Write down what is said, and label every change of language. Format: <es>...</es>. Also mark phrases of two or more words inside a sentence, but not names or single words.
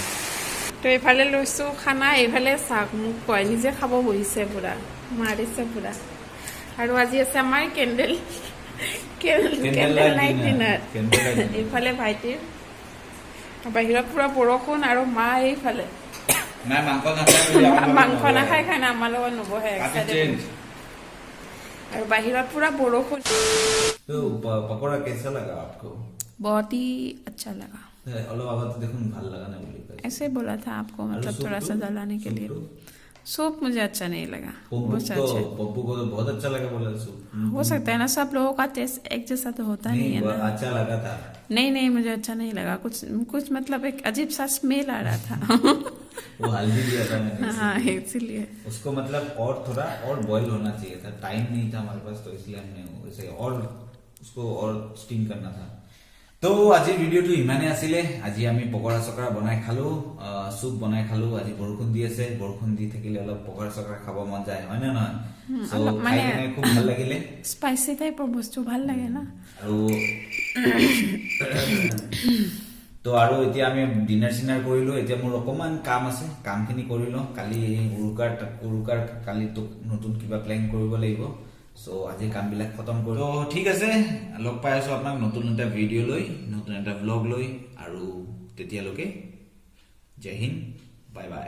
<as>তো এইফালে লৈছোঁ খানা এইফালে চাওক মোক কয় নিজে খাব বহিছে পুৰা মাৰিছে পুৰা আৰু আজি আছে আমাৰ</as> <en>candle night dinner</en> <as>এইফালে ভাইটিৰ বাহিৰত পুৰা বৰষুণ আৰু মা এইফালে মাংস নাখায় কাৰণে আমাৰ লগত নবহে</as> <hi>और बाहर पूरा बरखुन तो पकोड़ा कैसा लगा आपको बहुत ही अच्छा लगा देखो</hi> <as>ভাল লাগা না</as> <hi>बोली ऐसे बोला था आपको मतलब थोड़ा सा जलाने के लिए सूप मुझे अच्छा नहीं लगा पप्पू को तो बहुत अच्छा लगा बोला सूप हो सकता है ना सब लोगों का टेस्ट एक जैसा तो होता नहीं है ना अच्छा लगा था नहीं मुझे अच्छा नहीं लगा कुछ मतलब एक अजीब सा स्मेल आ रहा था वो हल्दी दिया था मैंने हाँ इसीलिए उसको मतलब और थोड़ा और बॉईल होना चाहिए था टाइम नहीं था हमारे पास तो इसलिए हमने उसे और उसको और स्टीम करना था</hi> <as>तो আজি ভিডিওটো ইমানে আছিলে আজি আমি পকৰা চকৰা বনাই খালো সুপ বনাই খালো আজি বৰষুণ দি আছে বৰষুণ দি থাকিলে অলপ পকৰা চকৰা খাব মন যায় হয় না নহয় সো মানে খুব ভাল লাগিলে</as> <en>spicy type</en> <as>বস্তু ভাল লাগে না আৰু তো আৰু এতিয়া আমি ডিনাৰ সিনাৰ কৰিলো এতিয়া মোৰ অকমান কাম আছে কামখিনি কৰিলো কালি উৰুকাৰ কালি তো নতুন কিবা প্ল্যান কৰিব লাগিব সো আজি কামবিলাক খতম কৰিলো তো ঠিক আছে লগ পাই আছো আপোনাক নতুন এটা ভিডিও লৈ নতুন এটা ব্লগ লৈ আৰু তেতিয়ালৈকে</as> <hi>जय हिंद</hi> <en>bye bye</en>